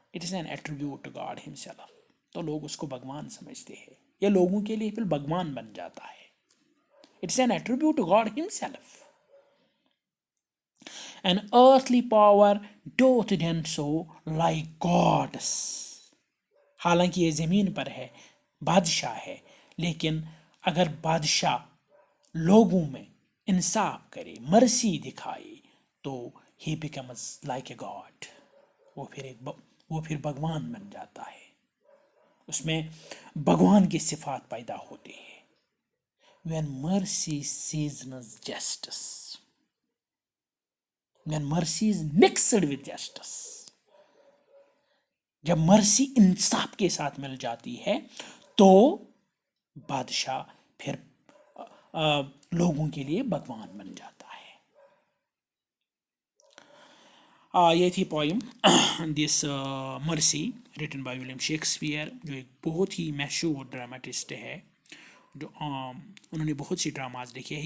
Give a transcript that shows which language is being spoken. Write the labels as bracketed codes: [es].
[en] It is an attribute to God himself. [ur] تو لوگ اس کو بھگوان سمجھتے ہیں، یہ لوگوں کے لیے پھر بھگوان بن جاتا ہے. [en] It is an attribute to God himself. An earthly power doth then so like gods. [ur] حالانکہ یہ زمین پر ہے، بادشاہ ہے، لیکن اگر بادشاہ لوگوں میں انصاف کرے، مرسی دکھائے تو he [en] Becomes like a god. [ur] وہ پھر بھگوان بن جاتا ہے، اس میں بھگوان کی صفات پیدا ہوتی ہے. [en] when mercy seasons justice, when mercy is mixed with justice. [ur] جب مرسی انصاف کے ساتھ مل جاتی ہے تو بادشاہ پھر لوگوں کے لیے بھگوان بن جاتا ہے. یہ تھی پوئم [en] this mercy written by [ur] ولیم شیکسپیئر، جو ایک بہت ہی مشہور ڈراماٹسٹ ہے، جو انہوں نے بہت سی ڈراماز لکھے ہیں.